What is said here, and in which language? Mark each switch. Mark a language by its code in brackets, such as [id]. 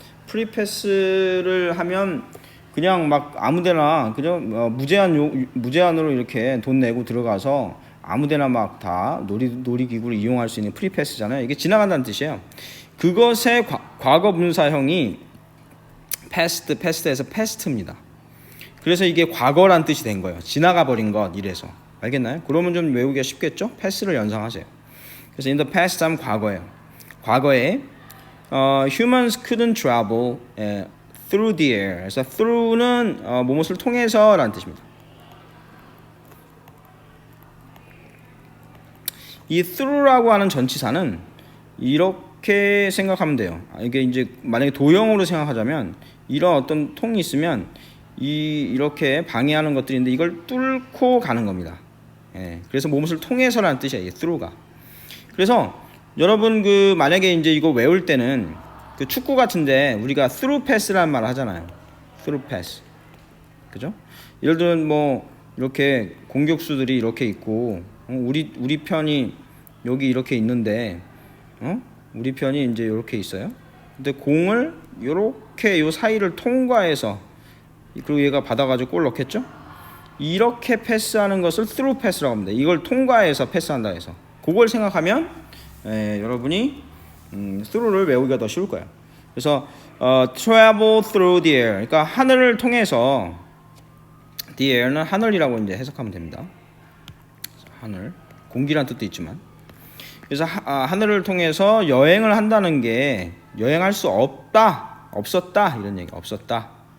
[ko] 프리패스를 하면 그냥 막 아무데나 그냥 무제한으로 이렇게 돈 내고 들어가서 아무데나 막 다 놀이기구를 이용할 수 있는 프리패스잖아요. 이게 지나간다는 뜻이에요. 그것의 과거 분사형이 past에서 past입니다. 그래서 이게 과거란 뜻이 된 거예요. 지나가 버린 것 이래서. 알겠나요? 그러면 좀 외우기가 쉽겠죠? past를 연상하세요. 그래서 [en] in the past [ko] 하면 과거예요. 과거에 [en] humans couldn't travel through the air. [ko] 그래서 through는 무엇을 통해서라는 뜻입니다. 이 through라고 하는 전치사는 이렇게 생각하면 돼요. 이게 이제 만약에 도형으로 생각하자면 이런 어떤 통이 있으면 이렇게 방해하는 것들인데 이걸 뚫고 가는 겁니다. 예, 그래서 무엇을 통해서라는 뜻이에요. 이 through가. 그래서 여러분 만약에 이제 이거 외울 때는 축구 같은데 우리가 through pass라는 말을 하잖아요. [en] through pass. 그죠? [ko] 예를 들면 뭐 이렇게 공격수들이 이렇게 있고 우리 편이 여기 이렇게 있는데 우리 편이 이제 이렇게 있어요. 근데 공을 이렇게 요 사이를 통과해서 그리고 얘가 받아가지고 골 넣겠죠? 이렇게 패스하는 것을 through 패스라고 합니다. 이걸 통과해서 패스한다 해서 그걸 생각하면 여러분이 through를 외우기가 더 쉬울 거예요. [en] 그래서 travel through the air. [ko] 그러니까 하늘을 통해서 the air는 하늘이라고 이제 해석하면 됩니다. 하늘, 공기란 뜻도 있지만. 그래서 하늘을 통해서 여행을 한다는 게 여행할 수 없었다 이런 얘기. 없었다.